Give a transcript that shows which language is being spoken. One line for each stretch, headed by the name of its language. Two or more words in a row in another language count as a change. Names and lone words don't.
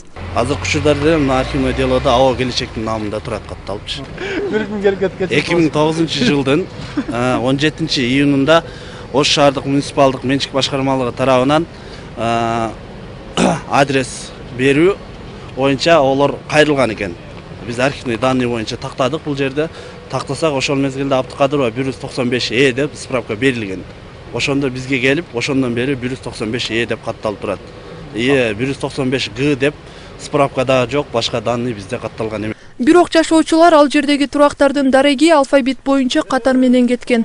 Kyrgyz: Азыркы учурдарда мына
Russian: архивный делода
Kyrgyz: Ао Келечектин намында турат катталыпчы. 2009-жылдын 17-июнунда Ош шаардык муниципалдык менчик башкармалыгы тарабынан адрес берүү боюнча олор кайрылган экен. Biz
Russian: архивный данный
Kyrgyz: боюнча тактадык бул жерде. Тактасак ошол мезгилде Абдыкадырова 195 Е деп справка берилген. Ошондо бизге келип, ошондон бери 195 Е деп катталып турат. 195 Г деп справкада жок, башка данный бизде катталган эмес. Бирок жашоочулар ал жердеги турактардын дареги алфавит боюнча катар менен кеткен.